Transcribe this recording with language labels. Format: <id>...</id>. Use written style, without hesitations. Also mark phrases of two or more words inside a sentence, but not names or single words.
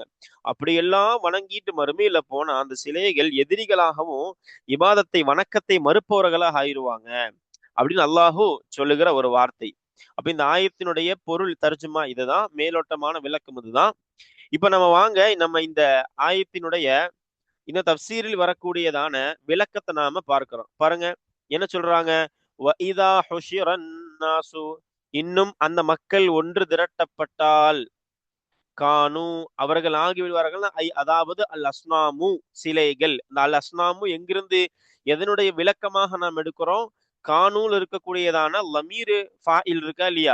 <ta>அப்படியெல்லாம் வணங்கிட்டு மறுமையில போனா அந்த சிலைகள் எதிரிகளாகவும் இபாதத்தை வணக்கத்தை மறுப்பவர்களாக ஆயிடுவாங்க அப்படின்னு அல்லாஹூ சொல்லுகிற ஒரு வார்த்தை. அப்ப இந்த ஆயத்தினுடைய பொருள் தர்ஜுமா இதுதான், மேலோட்டமான விளக்கம் இதுதான். இப்ப நம்ம வாங்க நம்ம இந்த ஆயத்தினுடைய இந்த தப்சீரில் வரக்கூடியதான விளக்கத்தை நாம பார்க்கிறோம். பாருங்க என்ன சொல்றாங்க.</ta> <ar>وَإِذَا حُشِرَ النَّاسُ</ar> <ta>இன்னும் அந்த மக்கள் ஒன்று திரட்டப்பட்டால் கானு அவர்கள் ஆகிவிடுவார்கள். அதாவது</ta> <ar>الأصنام</ar> <ta>சிலைகள். இந்த</ta> <ar>الأصنام</ar> <ta>எங்கிருந்து எதனுடைய விளக்கமாக நாம் எடுக்கிறோம்? கானூல் இருக்கக்கூடியதான</ta> <ar>ضمير فاعل</ar> <ta>இருக்கா இல்லையா?</ta>